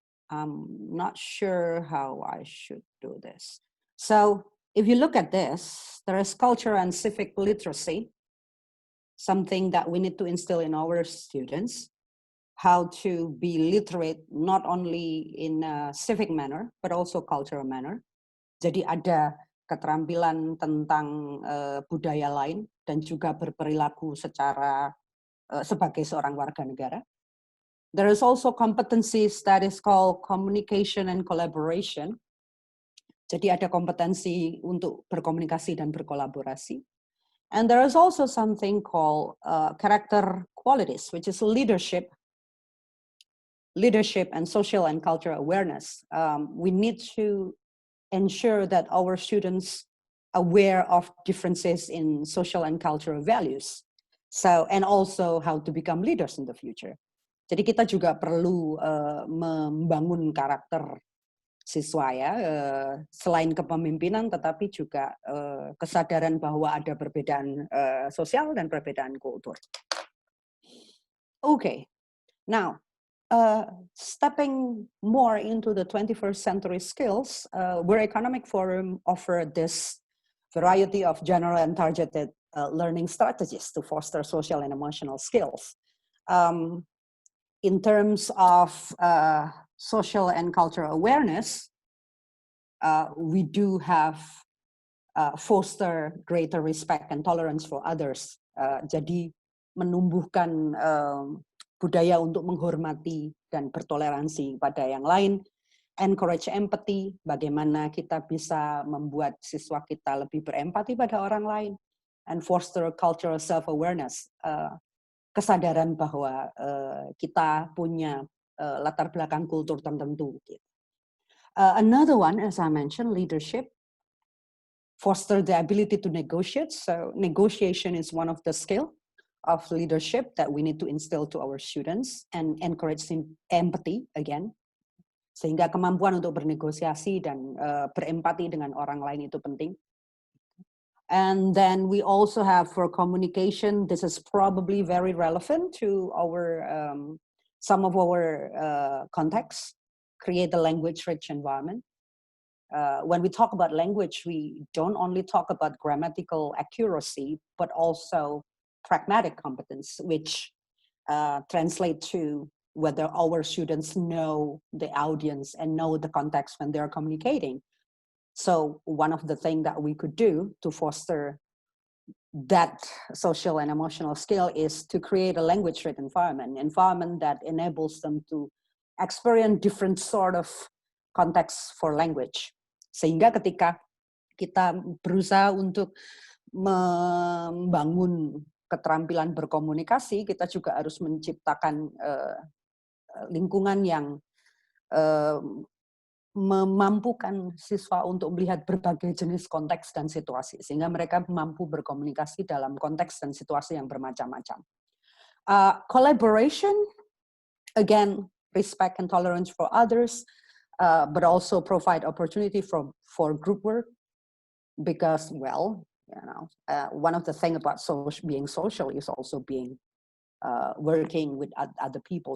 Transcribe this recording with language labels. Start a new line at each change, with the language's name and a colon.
English: I'm not sure how I should do this. So if you look at this, there is culture and civic literacy, something that we need to instill in our students, how to be literate not only in a civic manner, but also cultural manner.
Indonesian: Jadi ada keterampilan tentang budaya lain dan juga berperilaku secara sebagai seorang warga negara.
English: There is also competencies that is called communication and collaboration.
Indonesian: Jadi ada kompetensi untuk berkomunikasi dan berkolaborasi.
English: And there is also something called character qualities, which is leadership and social and cultural awareness. We need to ensure that our students aware of differences in social and cultural values. So, and also how to become leaders in the future.
Indonesian: Jadi kita juga perlu membangun karakter siswa ya, selain kepemimpinan, tetapi juga kesadaran bahwa ada perbedaan sosial dan perbedaan kultur.
English: Okay, now stepping more into the 21st century skills, World Economic Forum offered this variety of general and targeted learning strategies to foster social and emotional skills. In terms of social and cultural awareness, we do have foster greater respect and tolerance for others.
Indonesian: Jadi menumbuhkan budaya untuk menghormati dan bertoleransi pada yang lain,
English: encourage empathy,
Indonesian: bagaimana kita bisa membuat siswa kita lebih berempati pada orang lain,
English: and foster cultural self-awareness,
Indonesian: kesadaran bahwa kita punya latar belakang kultur tertentu.
English: Another one, as I mentioned, leadership, foster the ability to negotiate. So negotiation is one of the skill of leadership that we need to instill to our students, and encourage empathy again.
Indonesian: Sehingga kemampuan untuk bernegosiasi dan berempati dengan orang lain itu penting.
English: And then we also have for communication, this is probably very relevant to our some of our contexts, create a language-rich environment. When we talk about language, we don't only talk about grammatical accuracy, but also pragmatic competence, which translate to whether our students know the audience and know the context when they're communicating. So one of the things that we could do to foster that social and emotional skill is to create a language-rich environment that enables them to experience different sort of context for language.
Indonesian: Sehingga ketika kita berusaha untuk membangun keterampilan berkomunikasi, kita juga harus menciptakan lingkungan yang memampukan siswa untuk melihat berbagai jenis konteks dan situasi, sehingga mereka mampu berkomunikasi dalam konteks dan situasi yang bermacam-macam.
English: Collaboration, again, respect and tolerance for others, but also provide opportunity for group work, because, well, you know, one of the things about being social is also being working with other people.